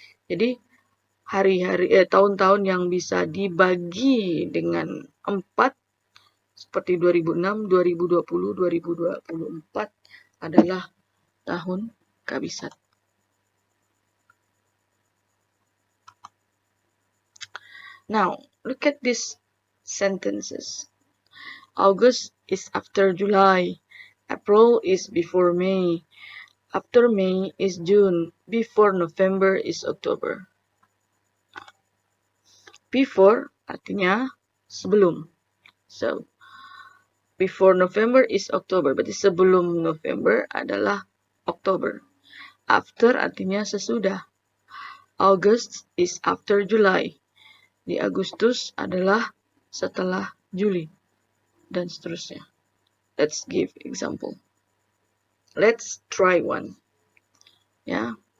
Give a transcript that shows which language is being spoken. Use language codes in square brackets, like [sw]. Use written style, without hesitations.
[id] Jadi tahun-tahun yang bisa dibagi dengan 4 seperti 2006, 2020, 2024 adalah tahun kabisat. [en] Now, look at these sentences. August is after July. April is before May. After May is June. Before November is October. Before [id] artinya sebelum. [en] So, before November is October. [id] Berarti sebelum November adalah Oktober. [en] After [id] artinya sesudah. [en] August is after July. [id] Di Agustus adalah setelah Juli. Dan seterusnya. [en] Let's give example. Let's try one. Ya.